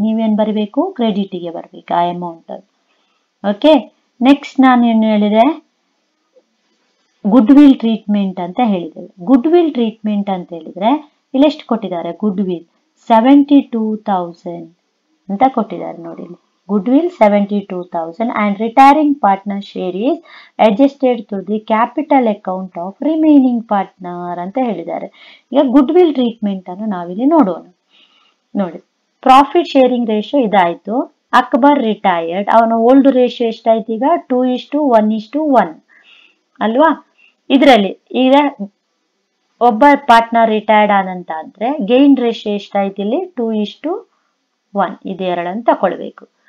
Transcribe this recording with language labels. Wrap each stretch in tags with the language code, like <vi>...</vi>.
<kn>ನೀವೇನ್ ಬರಬೇಕು, ಕ್ರೆಡಿಟಿಗೆ ಬರಬೇಕು ಆ ಅಮೌಂಟ್. ಓಕೆ. ನೆಕ್ಸ್ಟ್ ನಾನೇನು ಹೇಳಿದೆ, ಗುಡ್ ವಿಲ್ ಟ್ರೀಟ್ಮೆಂಟ್ ಅಂತ ಹೇಳಿದೆ. ಗುಡ್ ವಿಲ್ ಟ್ರೀಟ್ಮೆಂಟ್ ಅಂತ ಹೇಳಿದ್ರೆ ಇಲ್ಲಿ ಎಷ್ಟು ಕೊಟ್ಟಿದ್ದಾರೆ, ಗುಡ್ ವಿಲ್ 72,000 ಅಂತ ಕೊಟ್ಟಿದ್ದಾರೆ ನೋಡಿ.</kn> <en>goodwill 72,000 and retiring partner share is adjusted to the capital account of remaining partner</en> <kn>ಅಂತ ಹೇಳಿದ್ದಾರೆ. ಈಗ ಗುಡ್ ವಿಲ್ ಟ್ರೀಟ್ಮೆಂಟ್ ಅನ್ನು ನಾವಿಲ್ಲಿ ನೋಡೋಣ. ನೋಡಿ, ಪ್ರಾಫಿಟ್ ಶೇರಿಂಗ್ ರೇಷಿಯೋ ಇದಾಯ್ತು. ಅಕ್ಬರ್ ರಿಟೈರ್ಡ್, ಅವನ ಓಲ್ಡ್ ರೇಷಿಯೋ ಎಷ್ಟಾಯ್ತು ಈಗ, 2:1:1 ಅಲ್ವಾ. ಇದರಲ್ಲಿ ಈಗ ಒಬ್ಬ ಪಾರ್ಟ್ನರ್ ರಿಟೈರ್ಡ್ ಆದಂತ ಆದ್ರೆ ಗೈನ್ ರೇಷಿಯೋ ಎಷ್ಟಾಯ್ತು ಇಲ್ಲಿ, 2:1 ಇದೆರಡನ್ನು ತಕೊಳ್ಬೇಕು.</kn>